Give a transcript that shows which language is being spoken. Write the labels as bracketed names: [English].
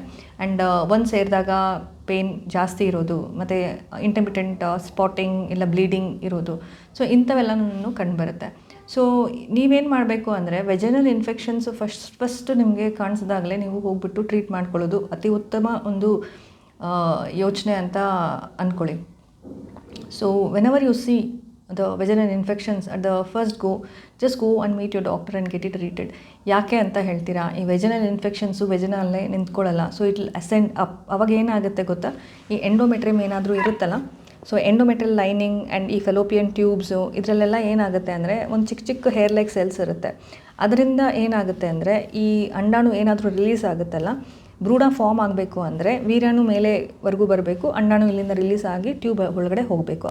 [Kannada] And ಒಂದು ಸೇರಿದಾಗ pain ಜಾಸ್ತಿ ಇರೋದು, ಮತ್ತು ಇಂಟರ್ಮಿಟೆಂಟ್ ಸ್ಪಾಟಿಂಗ್ ಇಲ್ಲ ಬ್ಲೀಡಿಂಗ್ ಇರೋದು. ಸೊ ಇಂಥವೆಲ್ಲನೂ ಕಂಡುಬರುತ್ತೆ. ಸೊ ನೀವೇನು ಮಾಡಬೇಕು ಅಂದರೆ ವೆಜನಲ್ ಇನ್ಫೆಕ್ಷನ್ಸು ಫಸ್ಟ್ ನಿಮಗೆ ಕಾಣಿಸಿದಾಗಲೇ ನೀವು ಹೋಗ್ಬಿಟ್ಟು ಟ್ರೀಟ್ ಮಾಡ್ಕೊಳ್ಳೋದು ಅತಿ ಉತ್ತಮ ಒಂದು ಯೋಚನೆ ಅಂತ ಅಂದ್ಕೊಳ್ಳಿ. [English] So whenever you see the vaginal infections at the first go, just go and meet your doctor and get it treated. [Kannada] ಯಾಕೆ ಅಂತ ಹೇಳ್ತೀರಾ, ಈ vaginal infections ವೆಜನಲ್ಲೇ ನಿಂತ್ಕೊಳ್ಳಲ್ಲ. [English] So it will ascend up. [Kannada] ಅವಾಗ ಏನಾಗುತ್ತೆ ಗೊತ್ತಾ, ಈ ಎಂಡೋಮೆಟ್ರಿಯಮ್ ಏನಾದರೂ ಇರುತ್ತಲ್ಲ, ಸೊ ಎಂಡೋಮೆಟ್ರಿಯಲ್ ಲೈನಿಂಗ್ ಆ್ಯಂಡ್ ಈ ಫೆಲೋಪಿಯನ್ ಟ್ಯೂಬ್ಸು ಇದರಲ್ಲೆಲ್ಲ ಏನಾಗುತ್ತೆ ಅಂದರೆ ಒಂದು ಚಿಕ್ಕ ಹೇರ್ ಲೈಕ್ ಸೆಲ್ಸ್ ಇರುತ್ತೆ. ಅದರಿಂದ ಏನಾಗುತ್ತೆ ಅಂದರೆ ಈ ಅಂಡಾಣು ಏನಾದರೂ ರಿಲೀಸ್ ಆಗುತ್ತಲ್ಲ, ಭ್ರೂಣ ಫಾರ್ಮ್ ಆಗಬೇಕು ಅಂದರೆ ವೀರ್ಯಾಣು ಮೇಲೆವರೆಗೂ ಬರಬೇಕು, ಅಂಡಾಣು ಇಲ್ಲಿಂದ ರಿಲೀಸ್ ಆಗಿ ಟ್ಯೂಬ್ ಒಳಗಡೆ ಹೋಗಬೇಕು.